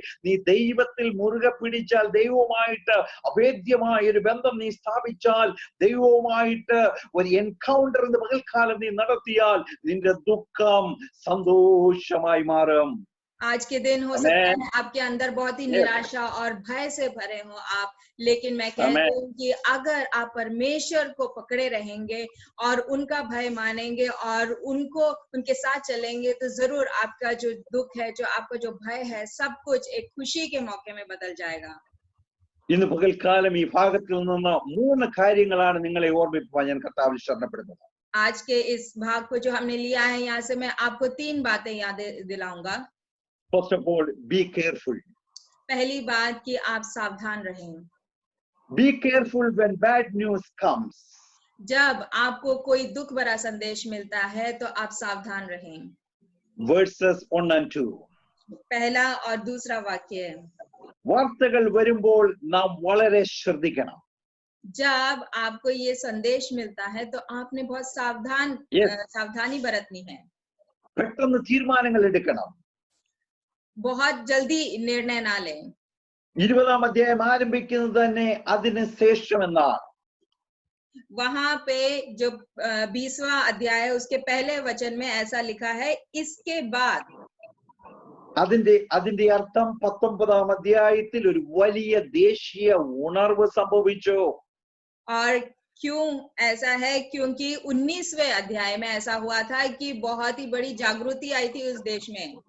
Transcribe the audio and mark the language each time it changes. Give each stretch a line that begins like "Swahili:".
Malayalam: നീ ദൈവത്തിൽ മുറുകെ പിടിച്ചാൽ, ദൈവവുമായിട്ട് അഭേദ്യമായ ഒരു ബന്ധം നീ സ്ഥാപിച്ചാൽ, ദൈവവുമായിട്ട് ഒരു എൻകൗണ്ടർ ഇന്ന് പകൽക്കാലം നീ നടത്തിയാൽ, നിന്റെ ദുഃഖം സന്തോഷമായി മാറും.
Hindi: आज के दिन हो सकता
English: Amen.
Hindi: है आपके अंदर बहुत ही
English: Yes.
Hindi: निराशा और भय से भरे हो आप, लेकिन मैं कहती
English: Amen.
Hindi: हूँ कि अगर आप परमेश्वर को पकड़े रहेंगे और उनका भय मानेंगे और उनको उनके साथ चलेंगे, तो जरूर आपका जो दुख है, जो आपका जो भय है, सब कुछ एक खुशी के मौके में बदल जाएगा।
Malayalam: ഇന്ന് പകൽക്കാലം ഈ ഭാഗത്തിൽ നിന്ന് 3 കാര്യങ്ങളാണ് നിങ്ങളെ ഓർമ്മിപ്പിക്കാൻ ഞാൻ കർത്താവിൽ ശരണപ്പെടുന്നത്.
Hindi: आज के इस भाग को जो हमने लिया है, यहाँ से मैं आपको 3 बातें याद दिलाऊंगा।
English: First of all, be careful.
Hindi: पहली बात कि आप सावधान रहें।
English: Be careful when bad news comes.
Hindi: जब आपको कोई दुख भरा संदेश मिलता है तो आप सावधान रहें।
English: Verses 1 and 2.
Hindi: पहला और दूसरा वाक्य है,
Malayalam: വാർത്തകൾ വരുമ്പോൾ നാം വളരെ ശ്രദ്ധിക്കണം.
Hindi: जब आपको ये संदेश मिलता है तो आपने बहुत
English: Yes.
Hindi: सावधानी बरतनी है,
Malayalam: പെട്ടെന്ന് തീരുമാനങ്ങൾ എടുക്കണം.
Hindi: बहुत जल्दी निर्णय ना लें।
Malayalam: 20-ാം അധ്യായം ആരംഭിക്കുന്നത് തന്നെ അതിന് ശേഷം എന്നാണ്.
Hindi: वहां पे जो 20वां अध्याय है, उसके पहले वचन में ऐसा लिखा है, इसके बाद।
Malayalam: അതിന്റെ അർത്ഥം 19-ാം അധ്യായത്തിൽ ഒരു വലിയ ദേശീയ ഉണർവ് സംഭവിച്ചു.
Hindi: और क्यों ऐसा है? क्योंकि 19वें अध्याय में ऐसा हुआ था कि बहुत ही बड़ी जागृति आई थी उस देश में।